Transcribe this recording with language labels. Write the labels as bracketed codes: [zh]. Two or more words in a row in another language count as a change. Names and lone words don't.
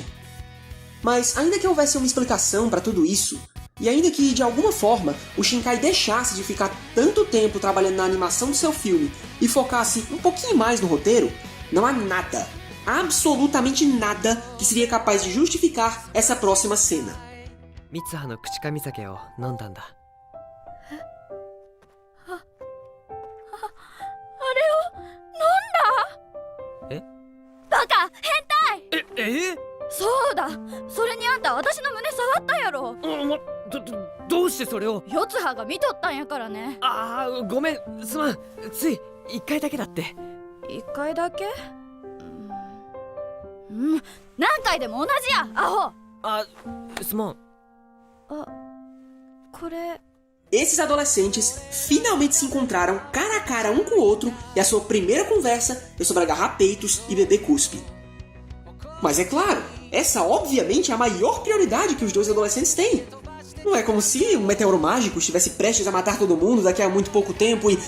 [pt] Mas ainda que houvesse uma explicação para tudo isso, e ainda que de alguma forma o Shinkai deixasse de ficar tanto tempo trabalhando na animação do seu filme e focasse um pouquinho mais no roteiro, não há nada, absolutamente nada, que seria capaz de justificar essa próxima cena. [ja] 三葉の口噛み酒を飲んだんだ. あれを飲んだ。え？バカ変態。え？そうだ、それにあんた私の胸触ったやろ。どうしてそれを。四葉が見とったんやからね。ああ、ごめん、すまん。つい1回だけだって。 1回だけ？何回でも同じや、アホ。あ、すまん。あ、これ。 [pt] Esses adolescentes finalmente se encontraram cara a cara um com o outro e a sua primeira conversa é sobre agarrar peitos e beber cuspe. Mas é claro, essa obviamente é a maior prioridade que os dois adolescentes têm. Não é como se um meteoro mágico estivesse prestes a matar todo mundo daqui a muito pouco tempo e...